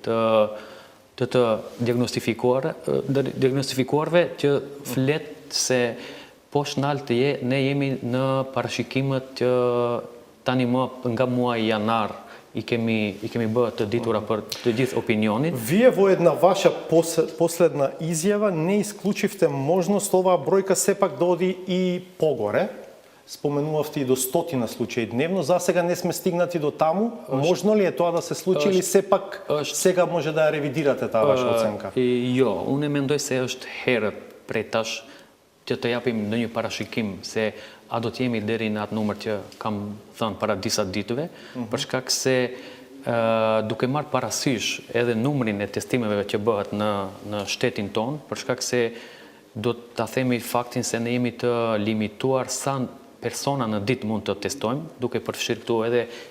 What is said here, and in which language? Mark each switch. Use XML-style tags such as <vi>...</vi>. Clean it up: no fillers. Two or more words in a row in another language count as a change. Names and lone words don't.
<sq>të diagnostifikuarve që flet se poshtë naltë ne jemi në parashikimet që tani më nga muaji janar i kemi bërë të ditura për të gjithë opinionit.</sq> <mk>Вие во една ваша последна изјава не исклучивте можност оваа бројка сепак да оди и погоре. Споменувавте и до 100 случаи дневно. За сега не сме стигнати до таму. Можно ли е тоа да се случи или сепак сега може да ја ревидирате таа ваша оценка?</mk> <sq>Jo, unë mendoj se është herët prej tash që të japim në një parashikim se a do të jemi deri në atë numër që kam thënë para disa ditëve, për shkak se duke marrë parasysh edhe numrin e testimeve që bëhet në shtetin tonë, për shkak se do ta themi faktin se ne jemi të limituar sa persona në ditë mund të testojmë, duke përfshirë këtu edhe</sq>